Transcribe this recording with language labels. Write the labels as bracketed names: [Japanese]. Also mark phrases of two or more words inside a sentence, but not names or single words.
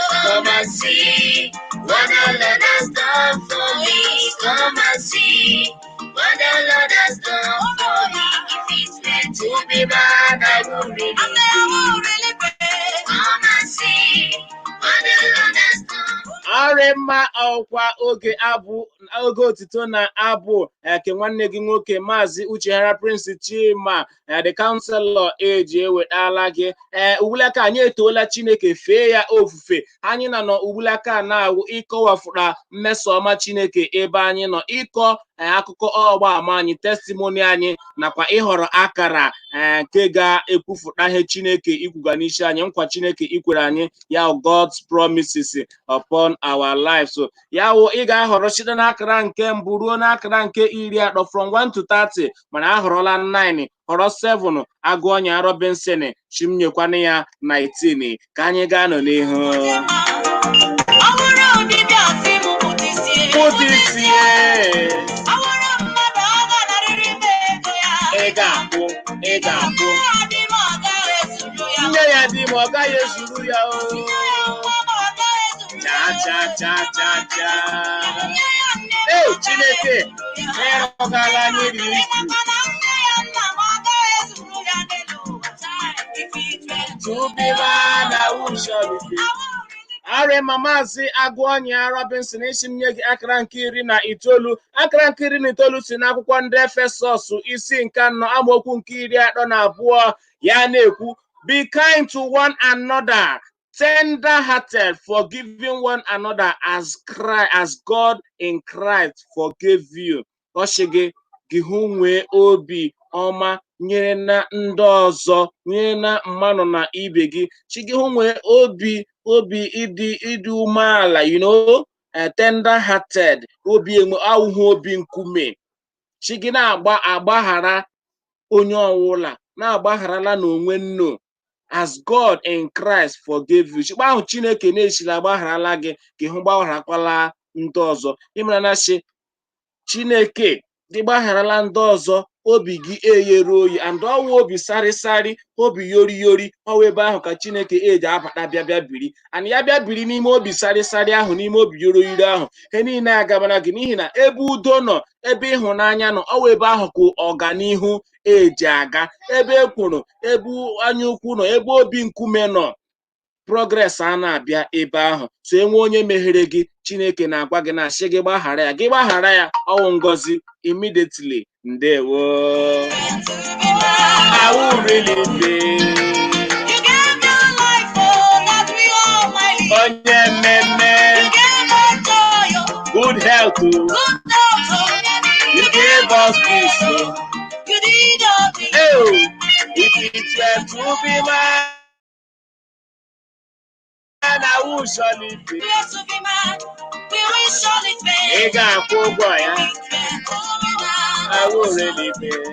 [English] Come and see what the Lord has done for me. Come and see what the Lord has done for me. If it were to be man, I would really, I say, I will really pray. Come and see. [Igbo] Arịma ọkwa oge abụ, oge otito na abụ, eh, ke nwanne gị nwoke, Maazị Uchehara Prince Chima, [English] eh, the counselor, [Igbo] eji ewetala gị. Eh, ugbulaka anyị etoola Chineke, fee ya ofufe. Anyị na nọ ugbulaka na-awụ ịkọwafụra mmeso ọma Chineke ebe anyị nọ, ịkọ, eh, akụkọ ọgba ama anyị, testimony anyị, nakwa ịhọrọ akara, eh, nke ga-ekwufụta ihe Chineke ikwuga n'isi anyị, nkwa Chineke ikwere anyị. [English] ya God's promises upon our lives. So, [Igbo] ya wụ, ị ga-ahọrọ site n'akara nke mbụ ruo n'akara nke iri atọ, [English] from one to thirty, [Igbo] mana ahọrọla nine, họrọ seven, Agụọnya Robinson, chi m nyekwanụ ya nineteen. Ka anyị gaa nọ n'ihu. Ọ bụrụ ụdịdị asị m pụta isi, Pụta isi. ọ bụrụ mmadụ, ọ ga-anarịrị m ego ya. Ị ga-akwụ, ị ga-akwụ. Ọ dị m, ọ gaghị ezu Nne ya dị ime, ọ gaghị ezuru ya o. Cha, cha, cha, cha, cha. Ee, Chineke, ịrọgala anyị riri isi. [English] To be man, I will surely be. [Igbo] Are Mama Azi Agụonye Robinson, isi m nye gị akara nke iri na itoolu. Akara nke iri na itoolu si n'akwụkwọ ndị Efesọs, isi nke anọ, amaokwu nke iri atọ na abụọ. Ya na-ekwu, [English] "Be kind to one another, tender-hearted, forgiving one another as Christ, as God in Christ forgave you." [Igbo] Ọ sị gị, gị hụ nwee obi ọma nyere na ndị ọzọ, nyere na mmadụ na ibe gị. Sị gị hụ nwee obi, obi ịdị, ịdị umeala, you know, eh, tender-hearted, obi enwe, awụghị obi nkume. Sị gị na-agba, agbaghara onye ọwụla, na-agbagharala n'onwe nnu. [English] As God in Christ forgave you. [Igbo] Sịkwa ahụ Chineke na-esila agbagharala gị, gị hụ gbagharakwala ndị ọzọ. Ị mara na sị, Chineke gị gbagharala ndị ọzọ, obi gị eghere oyi, and ọwụ obi sarịsarị, obi yori yori, ọwụ ebe ahụ ka Chineke eji abata bịa bịa biri. And ya bịa biri n'ime obi sarịsarị ahụ, n'ime obi yori yori ahụ, ihe niile agabana gị, n'ihi na ebe udo nọ, ebe ịhụnanya nọ, ọwụ ebe ahụ ka ọganihu eji aga. Ebe ekworo, ebe anya ukwu nọ, ebe obi nkume nọ, progress a na-abịa ebe ahụ. So enwe onye meghere gị, Chineke na-agwa gị, na-asị gị gbaghara ya, gị gbaghara ya, ọwụ ngọzi immediately. Ndewo. [English] I will really be. [Igbo] Onye mmemme. [English] Good health, oh. You gave us peace, oh. Oh, if it were to be man, I will surely be. [Igbo] Ị ga-akwụ ụgwọ ya. [English] I will really be.